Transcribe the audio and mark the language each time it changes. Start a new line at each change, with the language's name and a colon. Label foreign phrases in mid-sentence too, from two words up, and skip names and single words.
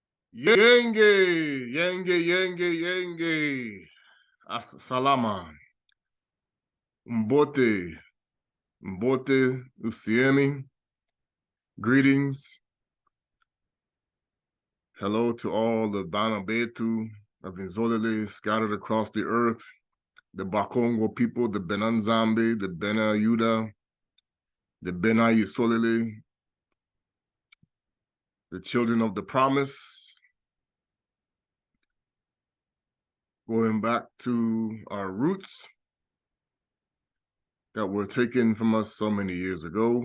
Kongo: Yenge, yenge.
Lingala: Salama. Mbote, usiemi.
English: Greetings. Hello to all the Bana Betu of nZolele scattered across the earth, the Bakongo people, the nZambi, the Bena Yuda, the Bena Yisolele, the children of the promise, going back to our roots that were taken from us so many years ago.